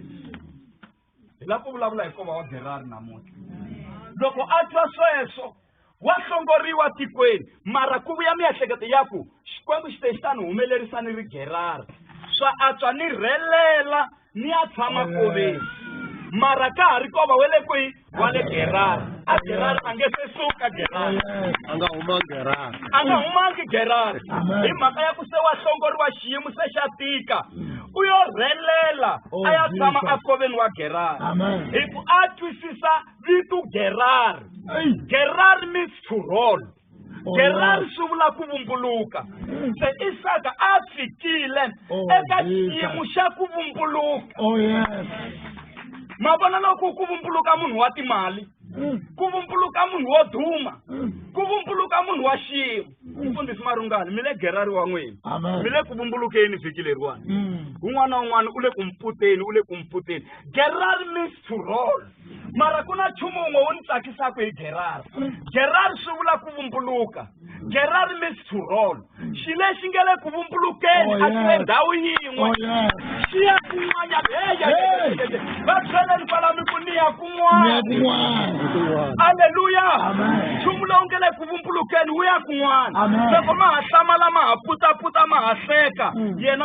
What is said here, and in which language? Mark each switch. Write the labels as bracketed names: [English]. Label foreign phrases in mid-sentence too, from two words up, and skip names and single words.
[Tsonga] hi la ku vulavula hi nkova wa Gerari namuntlha loko a twa sweswo wa hlongoriwa tikweni mara ku vuya miehleketo ya ku Xikwembu xi te xi ta ni humelerisa ni ri Gerari swa antswa ni rhelela ni ya tshama koveni mara ka ha ri kova we le kwihi wa le Gerari a Gerari a nge se suka Gerari a nga huma Gerari a nga humangi Gerari hi mhaka ya ku se wa hlongoriwa xiyimo se xa tika u yo rhelela a ya tshama a koveni wa Gerari hi ku a twisisa vito Gerari Gerari [English] means to roll [Tsonga] Gerari swi vula ku vumbuluka se Isaka a fikile eka xiyimo xa ku vumbuluka ma vona loko ku vumbuluka munhu wa timali ku vumbuluka munhu wo duma kuvumbuluka munhu wa ximo mfundhisi Marungani mi le gerari wa n'wina Amen. mi le ku vumbulukeni vhiki leriwani un'wana na un'wana u le ku mputeni gerari [English] means to roll [Tsonga] mara ku na nchumu wun'we wu ni tsakisaka hi gerari swi vula ku vumbuluka gerari [English] means to roll [Tsonga] xi lexi nge le ku vumbulukeni a xi le ndhawu yin'we xi ya kun'wanyana va byeleni kwalami ku ni ya kun'wana aleluya nchumu lowu nge le ku vumbulukeni wu ya kun'wana loko ma ha hlamala ma ha putaputa ma ha hleka yena